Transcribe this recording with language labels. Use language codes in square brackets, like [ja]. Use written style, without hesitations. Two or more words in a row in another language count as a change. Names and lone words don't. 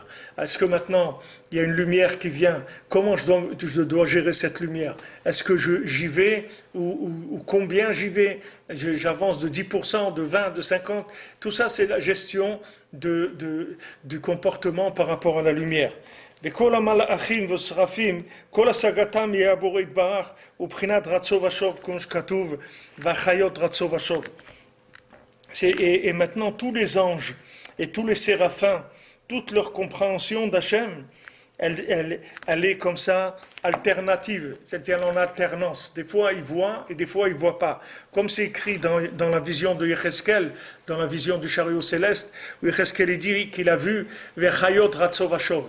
[fr] Est-ce que maintenant, il y a une lumière qui vient, comment je dois gérer cette lumière? Est-ce que j'y vais ou combien j'y vais? J'avance de 10%, de 20%, de 50%. Tout ça, c'est la gestion du comportement par rapport à la lumière. [he] וכל המלאכים והשרפים, כל השגתם יהיה הבורא יתברך, ובחינת רצו ושוב, כמו שכתוב, והחיות רצו ושוב. [fr] Et maintenant, tous les anges et tous les séraphins, toute leur compréhension d'Hachem, elle est comme ça, alternative, c'est-à-dire en alternance. Des fois, ils voient et des fois, ils ne voient pas. Comme c'est écrit dans la vision de Yecheskel, dans la vision du chariot céleste, où Yecheskel dit qu'il a vu [he] והחיות רצוא ושוב.